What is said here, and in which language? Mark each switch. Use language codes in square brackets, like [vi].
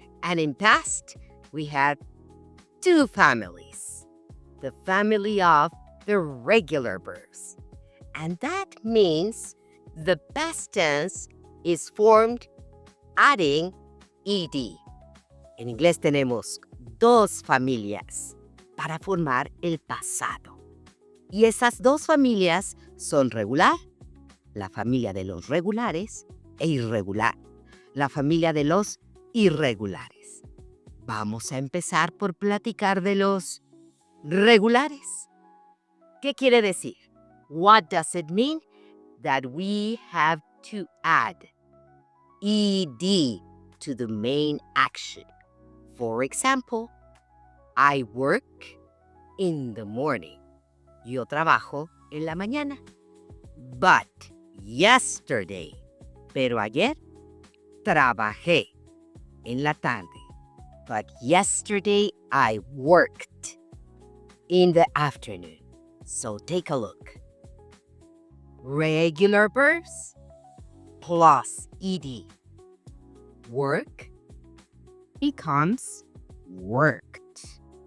[en] And in past, we have two families. The family of the regular verbs. And that means the past tense is formed adding ed. [es] En inglés tenemos dos familias para formar el pasado. Y esas dos familias son regular, la familia de los regulares, e irregular, la familia de los irregulares. Vamos a empezar por platicar de los regulares. ¿Qué quiere decir? [en] What does it mean? That we have to add ed to the main action. For example, I work in the morning. [es] Yo trabajo en la mañana. [en] But yesterday, [es] pero ayer, trabajé en la tarde. [en] But yesterday I worked in the afternoon. So take a look. Regular verbs plus ed. Work becomes worked.